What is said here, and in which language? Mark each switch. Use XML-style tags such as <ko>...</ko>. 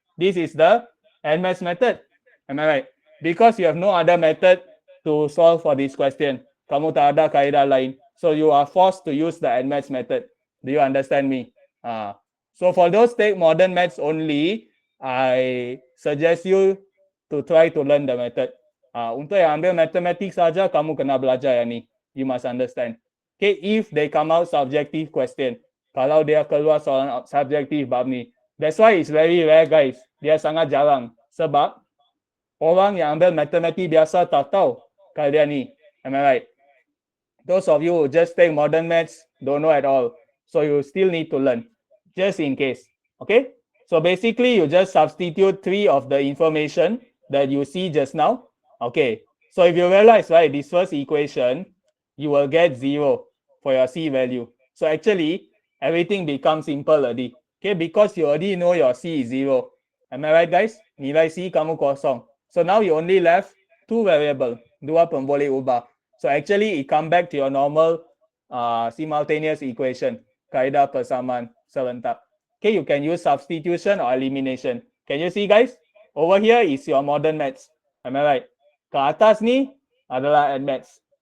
<en>This is the admaths method. Am I right? Because you have no other method to solve for this question.</en> <ms>Kamu tak ada kaedah lain.</ms> <en>So you are forced to use the admaths method. Do you understand me? So for those take modern maths only, I suggest you to try to learn the method.</en> <ms>Untuk yang ambil matematik saja, kamu kena belajar yang ni.</ms> <en>You must understand. Okay, if they come out subjective question,</en> <ms>kalau dia keluar soalan subjektif bab ni,</ms> <en>that's why it's very rare guys.</en> <ms>Dia sangat jarang. Sebab orang yang ambil matematik biasa tak tahu kaedah ni.</ms> <en>Am I right? Those of you who just take modern maths don't know at all. So you still need to learn, just in case. Okay? So basically, you just substitute 3 of the information that you see just now. Okay. So if you realize, right, this first equation, you will get 0 for your C value. So actually, everything becomes simple already. Okay, because you already know your C is 0. Am I right, guys?</en> <ms>Nilai C kamu kosong.</ms> <en>So now you only left 2 variable.</en> <ms>Dua pun boleh ubah.</ms> <en>So actually, it come back to your normal simultaneous equation.</en> <ms>Kaedah persamaan serentak.</ms> <en>Okay, you can use substitution or elimination. Can you see, guys? Over here is your modern maths. Am I right?</en> <ms>Ke atas ni adalah add maths.</ms>